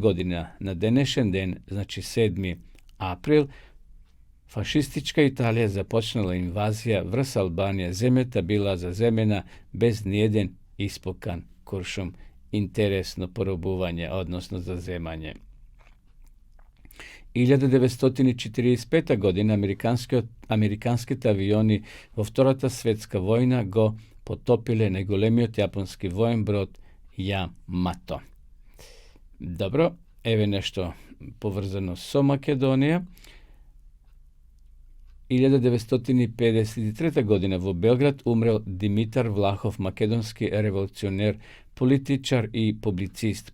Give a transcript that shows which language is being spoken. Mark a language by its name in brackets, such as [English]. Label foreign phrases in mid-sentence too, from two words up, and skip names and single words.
[Macedonian] година на денешен ден, значи 7. април, фашистичка Италија започнала инвазија врз Албанија, земјата била заземена без ниеден испукан куршум интересно поробување, односно заземање. 1945. година американски авиони во Втората светска војна го потопиле најголемиот јапонски воен брод Yamato. Добро, ево нешто поврзано со Македонија. 1953. година во Белград умрел Димитар Влахов, македонски револуционер, политичар и публицист.